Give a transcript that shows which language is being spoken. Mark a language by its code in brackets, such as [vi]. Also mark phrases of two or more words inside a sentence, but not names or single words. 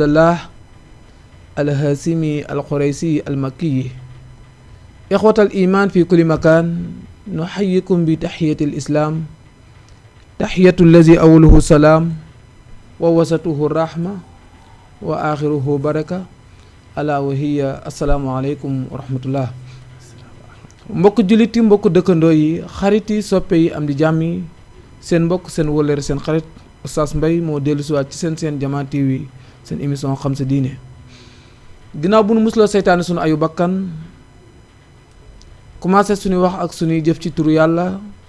[ar] الله الهاشمي القريشي المكي إخوة الإيمان في كل مكان نحييكم بتحية الإسلام تحية الذي أوله سلام ووسطه الرحمة وآخره بركة ألا وهي السلام عليكم ورحمة الله [wo] mbokk jullit yi mbokk dëkkandoo yi xarit yi soppe yi am di jàmm yi seen mbokk seen wëllëre seen xarit Oustaz Mbaye moo dellu siwaat ci seen Jamaa TV seen émission xam sa diine ginnaaw bu nu musloo seytaane sunu ayu bakkan commencé suñuy wax ak suñuy jëf ci turu yàlla